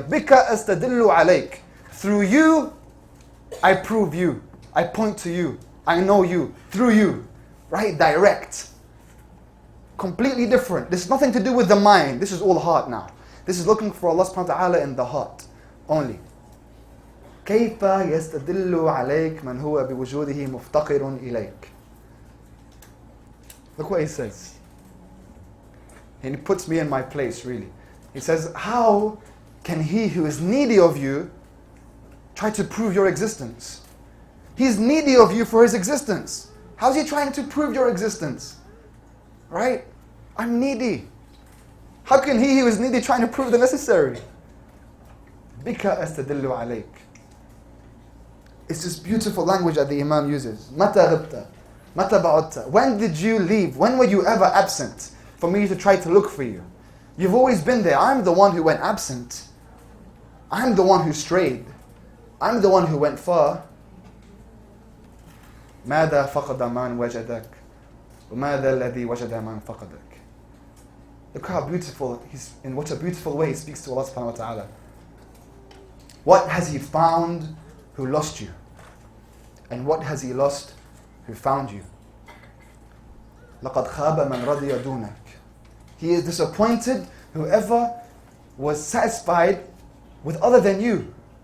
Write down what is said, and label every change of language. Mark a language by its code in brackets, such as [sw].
[ar] Bika astadillu alayk. [en] Through you, I prove you. I point to you. I know you. Through you. Right? Direct. Completely different. This is nothing to do with the mind. This is all heart now. This is looking for Allah subhanahu wa ta'ala in the heart only. [ar] كيف يستدل عليك من هو بوجوده مفتقر إليك. [en] Look what he says. And he puts me in my place, really. He says, how can he who is needy of you try to prove your existence? He's needy of you for his existence. How's he trying to prove your existence? Right? I'm needy. How can he who is needy trying to prove the necessary? [ar] Bika astadillu alayk. [en] It's this beautiful language that the Imam uses. [ar] Mata ghibta, mata ba'utta. [en] When did you leave? When were you ever absent for me to try to look for you? You've always been there. I'm the one who went absent. I'm the one who strayed. I'm the one who went far. [ar] ماذا فقد من وجدك وماذا الذي وجد من فقدك. [en] Look how beautiful, in what a beautiful way he speaks to Allah subhanahu wa ta'ala. What has he found who lost you? And what has he lost who found you? [ar] لقد خاب من رضي دونك. [en] He is disappointed whoever was satisfied with other than you.